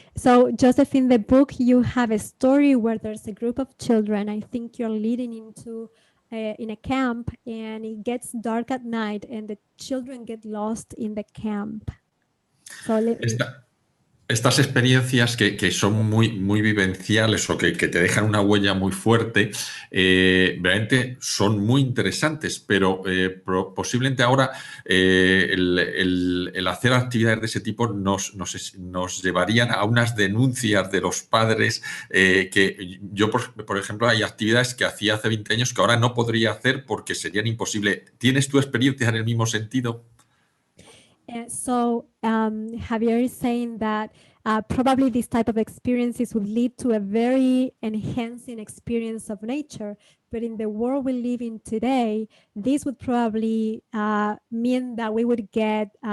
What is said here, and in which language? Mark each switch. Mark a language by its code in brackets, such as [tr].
[en] So, Joseph, in the book, you have a story where there's a group of children. I think you're leading into in a camp, and it gets dark at night, and the children get lost in the camp. So, [es] Estas experiencias que son muy vivenciales o que te dejan una huella muy fuerte, realmente son muy interesantes, pero posiblemente ahora el hacer actividades de ese tipo nos llevarían a unas denuncias de los padres que yo, por ejemplo, hay actividades que hacía hace 20 años que ahora no podría hacer porque serían imposibles. ¿Tienes tu experiencia en el mismo sentido? [en] So Javier is saying that probably this type of experiences would lead to a very enhancing experience of nature, but in the world we live in today, this would probably mean that we would get